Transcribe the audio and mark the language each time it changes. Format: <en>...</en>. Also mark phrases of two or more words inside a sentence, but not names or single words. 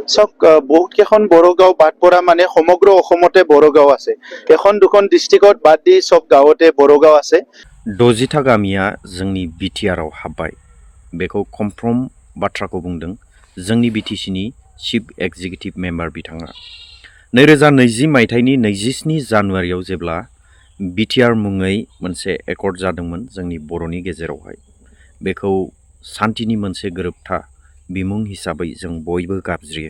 <as>চাওক বহুত কেইখন বড়ো গাঁও বাদ পৰা মানে সমগ্ৰ অসমতে বড়ো গাঁও আছে। এখন দুখন ডিষ্ট্ৰিক্টত বাদ দি সব গাঁৱতে বড়ো গাঁও আছে।</as> <brx>60টা गामिया जोंनि बिटिआरआव हाबबाय बेखौ कनफार्म बाथ्राखौ बुंदों जोंनि बिटिसिनि चिफ एक्जिकिउटिभ मेम्बार बिथाङा। 2020 मायथाइनि 27 जानुवारियाव जेब्ला बिटिआर मुङै मोनसे एकर्ड जादोंमोन जोंनि बर'नि गेजेरावहाय, बेखौ सान्तिनि मोनसे गोरोबथा बिमुं हिसाबै जों बयबो गाबज्रियो।</brx>